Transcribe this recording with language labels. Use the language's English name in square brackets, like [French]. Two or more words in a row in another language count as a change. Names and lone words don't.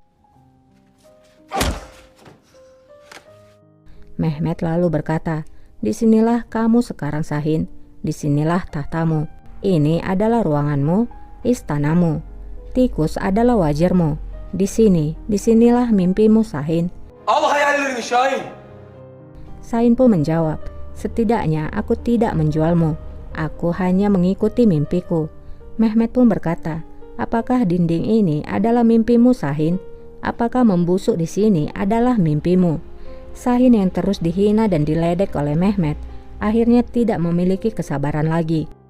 [Indonesian] Mehmet lalu berkata, disinilah kamu sekarang Shahin, disinilah tahtamu. Ini adalah ruanganmu, istanamu. Tikus adalah wajarmu. Disinilah mimpimu Shahin. [Turkish] Al hayallerini Şahin. [Indonesian] Shahin pun menjawab, setidaknya aku tidak menjualmu. Aku hanya mengikuti mimpiku. Mehmet pun berkata, apakah dinding ini adalah mimpimu Shahin? Apakah membusuk di sini adalah mimpimu? Shahin yang terus dihina dan diledek oleh Mehmet akhirnya tidak memiliki kesabaran lagi.